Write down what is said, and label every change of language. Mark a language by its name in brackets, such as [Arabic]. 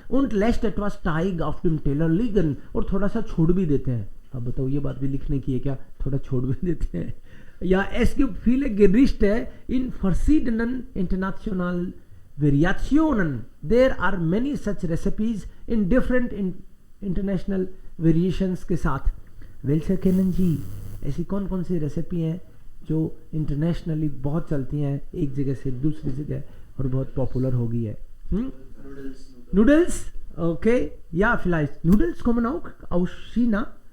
[German] und lässt etwas Teig auf dem Teller liegen, [Hindi] और थोड़ा सा छोड़ भी देते हैं. अब बताओ ये बात भी लिखने की है क्या, थोड़ा छोड़ भी देते हैं. [German] Ja, es gibt viele Gerichte in verschiedenen international Variationen. [English] There are many such recipes in different international variations [Hindi] के साथ. [German] Welche kennen Sie? [Hindi] ऐसी कौन कौन सी रेसिपी हैं जो इंटरनेशनली बहुत चलती हैं एक जगह से दूसरी जगह और बहुत पॉपुलर हो गई है? [English] Noodles. [German] Noodles? Okay. Ja, vielleicht. Noodles kommen auch aus China?